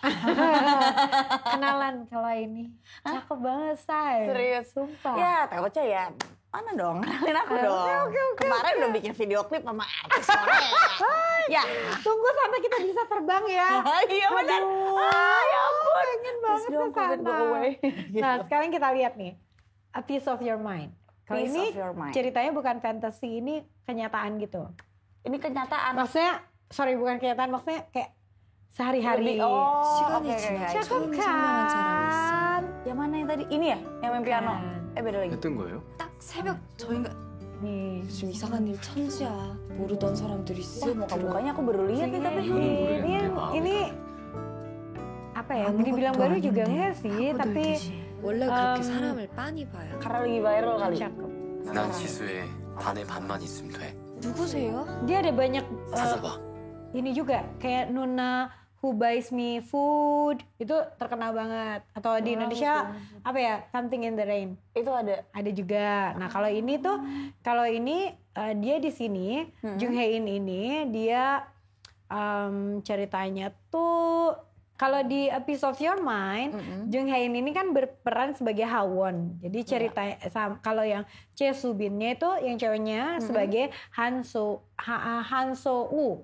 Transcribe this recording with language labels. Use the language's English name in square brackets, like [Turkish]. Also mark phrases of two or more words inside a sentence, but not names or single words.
[Indonesian] Kenalan kalau ini. Cakep banget, say. Serius? Sumpah. Ya, takutnya ya. Mana dong? Kenalin aku dong. Kemarin udah bikin video klip sama artis Korea. Ya. Tunggu sampai kita bisa terbang ya. Iya benar. Ya ampun. Pengen banget [English] Please don't [Indonesian] ke [English] COVID go [Indonesian] sana. [English] away. [Indonesian] Nah, sekarang kita lihat nih. A Piece of Your Mind. Kalau Piece ini of Your Mind. ceritanya bukan fantasy, ini kenyataan gitu. Ini kenyataan. Maksudnya, sorry bukan kenyataan, maksudnya kayak sehari-hari. Lebih- oh, [Korean] 시간이 [Indonesian] oke, [Korean] 지나 [Indonesian] oke. Cakep [Korean] 처음 생각난 사람이 있어. [Indonesian] kan? Yang mana yang tadi? Ini ya? Yang main piano? Beda lagi. [Korean] 했던 거예요? 딱 새벽 저희가 [Indonesian] Nih. [Korean] 요즘 이상한 일 천지야. 모르던 사람들 있어. [Indonesian] Wah, muka-mukanya aku baru lihat nih tapi. Ini apa ya? Dibilang baru juga enggak sih, tapi [Korean] 원래 그렇게 사람을 빤히 봐요. [Indonesian] Karena lagi viral kali. cakep. [Korean] 난 지수의 반의 반만 있으면 돼. 누구세요? [Indonesian] Dia ada banyak [Korean] 찾아봐. [Indonesian] ini juga kayak Nuna Who Buys Me Food itu terkenal banget. Atau di Indonesia apa ya? Something in the Rain. Itu ada. Ada juga. Nah, kalau ini tuh dia di sini Jung Hae In ini dia ceritanya tuh kalau di A Piece of Your Mind, Jung Hae In ini kan berperan sebagai Hawon. Jadi ceritanya kalau yang Choi Soo Binnya itu yang ceweknya sebagai Han So Woo.